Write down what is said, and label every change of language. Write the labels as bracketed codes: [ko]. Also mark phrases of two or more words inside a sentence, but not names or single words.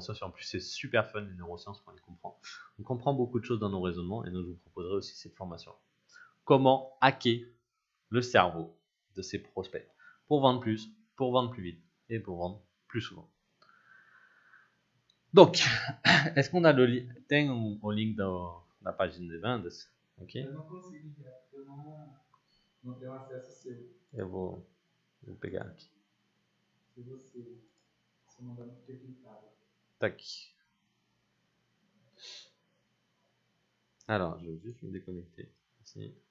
[fr] Et en plus, c'est super fun les neurosciences quand on les comprend. On comprend beaucoup de choses dans nos raisonnements, et donc je vous proposerai aussi cette formation. Comment hacker le cerveau de ses prospects pour vendre plus vite, et pour vendre plus souvent. Donc, est-ce qu'on a le lien? [pt] Tem o link da página de vendas? Ok? Eu não consegui, eu não tenho acesso seu. Eu vou pegar aqui. Se você mandar no que clicado. Tá aqui. [fr] Alors, je vais juste me déconnecter ici.